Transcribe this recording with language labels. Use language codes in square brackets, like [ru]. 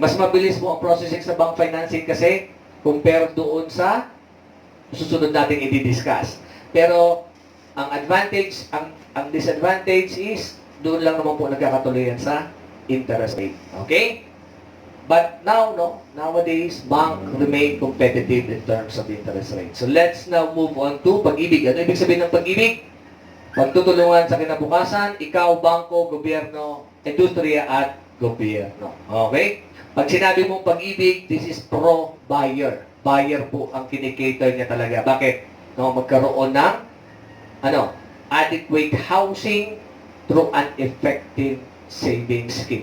[tl] Mas mabilis mo ang processing sa bank financing kasi compare doon sa susunod natin i-discuss. Pero ang advantage, ang disadvantage is doon lang naman po nagkakatuloyan sa interest rate. Okay? [en] But now, nowadays, bank remain competitive in terms of interest rate. So let's now move on to pag-ibig. [tl] Ano ibig sabihin ng pag-ibig? Pagtutulungan sa kinabukasan, ikaw, bangko, gobyerno, industriya at gobyerno. Okay? Pag sinabi mong pag-ibig, [en] this is pro-buyer. [tl] Buyer po ang kinikater niya talaga. Bakit? [en] No, [tl] magkaroon ng [en] adequate housing through an effective savings scheme.